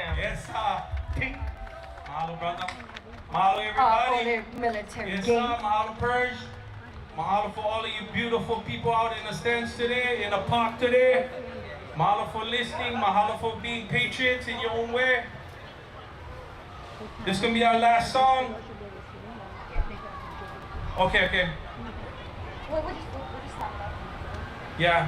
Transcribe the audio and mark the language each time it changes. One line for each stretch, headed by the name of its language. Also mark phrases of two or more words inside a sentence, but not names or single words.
English: Yes, Pink. Mahalo, brother. Mahalo, everybody. Military Yes, gate. Mahalo, Purge. Mahalo for all of you beautiful people out in the stands today, in the park today. Mahalo for listening. Mahalo for being patriots in your own way. This is going to be our last song. Okay. Yeah.